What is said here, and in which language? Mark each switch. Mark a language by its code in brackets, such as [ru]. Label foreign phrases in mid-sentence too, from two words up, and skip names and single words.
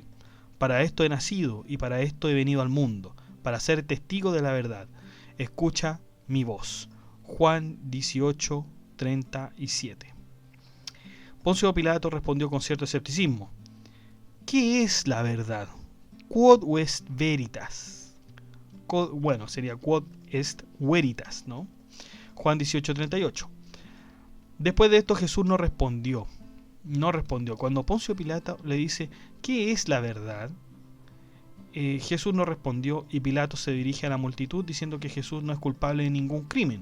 [es] Para esto he nacido y para esto he venido al mundo, para ser testigo de la verdad. Escucha mi voz. Juan 18:37. Poncio Pilato respondió con cierto escepticismo: ¿qué es la verdad? [la] Quod est veritas. [es] Sería [la] quod est veritas, [es] ¿no? Juan 18:38. Después de esto Jesús no respondió. Cuando Poncio Pilato le dice: ¿qué es la verdad? Jesús no respondió, y Pilato se dirige a la multitud diciendo que Jesús no es culpable de ningún crimen.